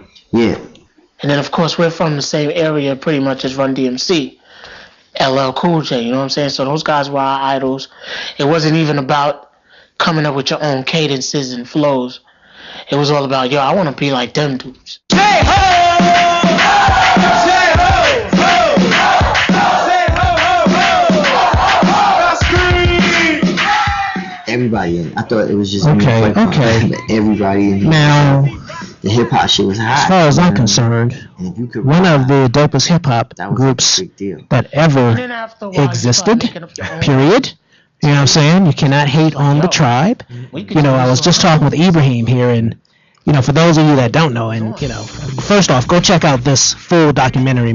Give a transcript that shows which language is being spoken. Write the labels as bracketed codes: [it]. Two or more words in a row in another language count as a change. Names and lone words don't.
[en] Yeah. And then, of course, we're from the same area pretty much as Run DMC, LL Cool J, you know what I'm saying? So those guys were our idols. It wasn't even about coming up with your own cadences and flows. It was all about, yo, I want to be like them dudes. Say ho! Say ho! Ho! Say ho, ho, ho! Everybody in. I thought it was just Okay, me. okay. But everybody in. Now, the hip hop shit was hot. as far as I'm concerned, one of the dopest hip hop groups that ever existed, period. You know what I'm saying? You cannot hate on the tribe. You know, I was just talking with Ibrahim here, and, you know, for those of you that don't know, and, you know, first off, go check out this full documentary.